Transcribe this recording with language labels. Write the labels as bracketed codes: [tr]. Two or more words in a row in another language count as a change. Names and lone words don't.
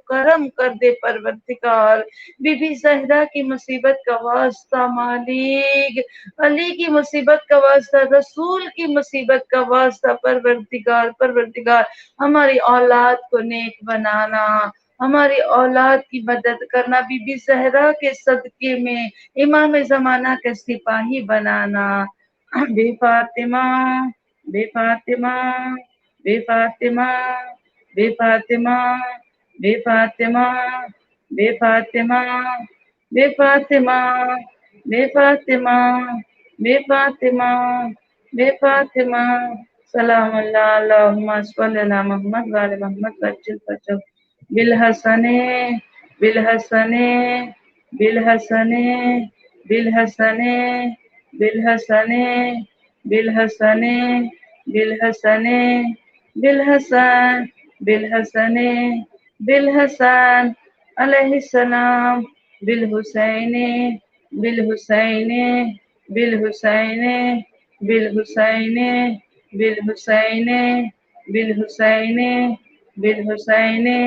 [ur] کرم کر دے پروردگار، بی بی زہرا کی مصیبت کا واسطہ مالک، علی کی مصیبت کا واسطہ، رسول کی مصیبت کا واسطہ پروردگار، پروردگار ہماری اولاد کو نیک بنانا، ہماری اولاد کی مدد کرنا، بی بی زہرا کے صدقے میں امام زمانہ کے سپاہی بنانا، [ar] بے فاطمہ بے فاطمہ بے فاطمہ بے فاطمہ بے فاطمہ بے فاطمہ بے فاطمہ بے فاطمہ بے فاطمہ بے فاطمہ، سلام اللہ اللہم صلی علی محمد وعلی محمد وعجل فرجہ بالحسن بالحسن بالحسن بالحسن بالحسن بالحسن بالحسن بالحسن بالحسن بالحسن علیہ السلام، بالحسین بالحسین بالحسین بالحسین بالحسین بالحسین بالحسین